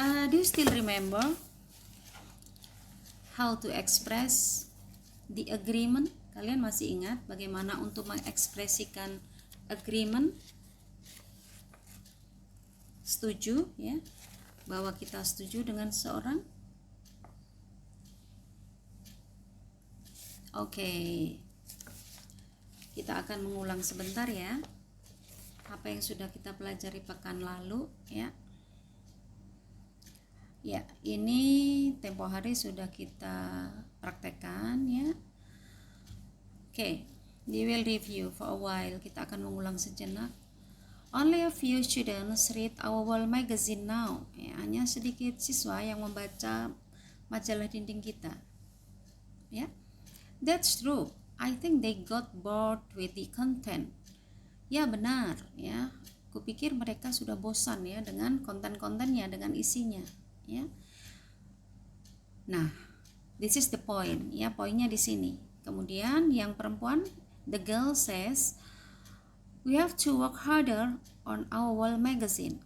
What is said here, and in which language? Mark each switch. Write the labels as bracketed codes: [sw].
[en] Do you still remember how to express the agreement? [id] Kalian masih ingat bagaimana untuk mengekspresikan agreement? Setuju ya, bahwa kita setuju dengan seorang. Oke. Kita akan mengulang sebentar ya apa yang sudah kita pelajari pekan lalu ya. Ya, ini tempo hari sudah kita praktekkan ya. [en] Oke, we will review for a while. [id] Kita akan mengulang sejenak. [en] Only a few students read our wall magazine now. [id] Ya, hanya sedikit siswa yang membaca majalah dinding kita. [en] Ya, that's true. I think they got bored with the content. [id] Ya benar ya, kupikir mereka sudah bosan ya dengan konten-kontennya, dengan isinya ya. [en] Nah, this is the point ya, [id] poinnya di sini. Kemudian yang perempuan, [en] the girl says, we have to work harder on our wall magazine.